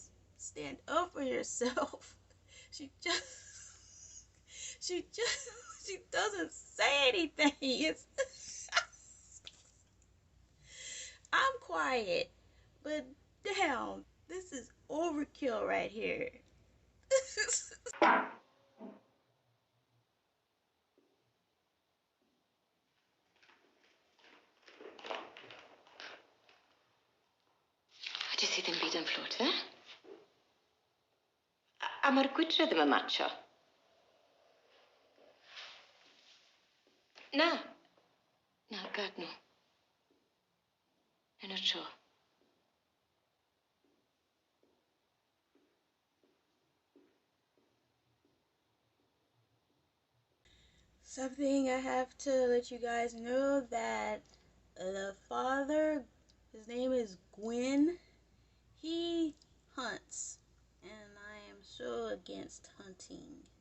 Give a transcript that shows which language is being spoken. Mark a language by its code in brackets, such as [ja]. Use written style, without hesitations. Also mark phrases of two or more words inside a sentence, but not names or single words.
[en] Stand up for yourself. She just, she just, she doesn't say anything. It's, I'm quiet, but damn, this is overkill right here. [cy] Wedi ti ddim byd yn fflwt, e? A mae'r gwydre ddim yn matcho. Na. Na, gad nhw. Yn y tro. [en] Something I have to let you guys know that the father, his name is Gwyn, he hunts, and I am so against hunting.